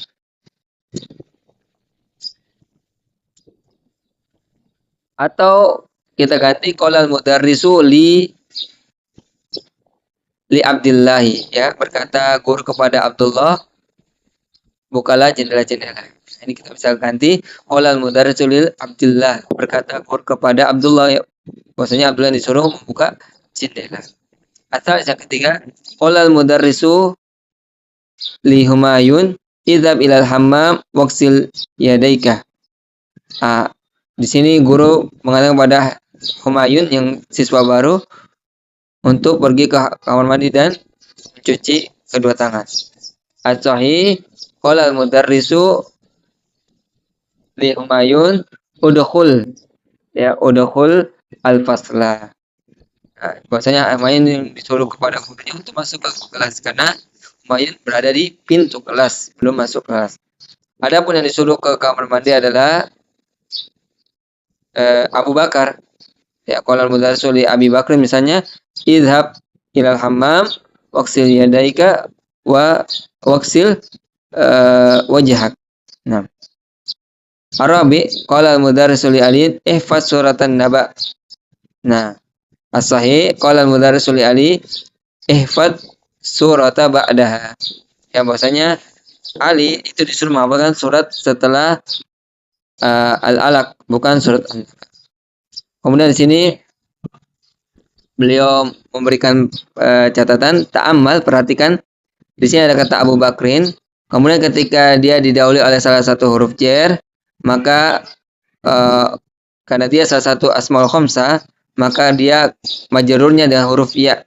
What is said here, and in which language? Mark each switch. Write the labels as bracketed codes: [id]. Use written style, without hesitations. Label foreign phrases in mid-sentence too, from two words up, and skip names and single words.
[id] Atau kita ganti [ar] قال المدرس لعبد الله, [id] ya, berkata guru kepada Abdullah, bukalah jendela-jendela. Ini kita bisa ganti [ar] قال المدرس لعبد الله, [id] berkata guru kepada Abdullah, ya, bahwasanya Abdullah disuruh membuka jendela. Atau yang ketiga, [ar] قال المدرس لهمايون اذهب إلى الحمام واغسل يديك. [id] Di sini guru mengatakan kepada Humayun yang siswa baru untuk pergi ke kamar mandi dan mencuci kedua tangan. [ar] الصحيح قال المدرس لهمايون ادخل يا ادخل الفصل. [id] Bahwasanya Humayun yang disuruh kepada gurunya untuk masuk ke kelas karena Humayun berada di pintu kelas, belum masuk kelas. Adapun yang disuruh ke kamar mandi adalah Abu Bakar. [ar] Ya, قال المدرس لأبي بكر مثلا اذهب إلى الحمام واغسل يديك واغسل وجهك. Nah. عربي قال المدرس لعلي احفظ سورة النبأ. Nah, الصحيح قال المدرس لعلي احفظ سورة بعدها. [id] Ya, bahwasanya Ali itu disuruh menghafalkan surat setelah Al-Alaq, bukan surat An-Naba. Kemudian di sini beliau memberikan catatan, ta'ammal, perhatikan. Di sini ada kata Abu Bakrin. Kemudian ketika dia didahului oleh salah satu huruf jar, maka karena dia salah satu [ar] الأسماء الخمسة, [id] maka dia majrurnya dengan huruf ya.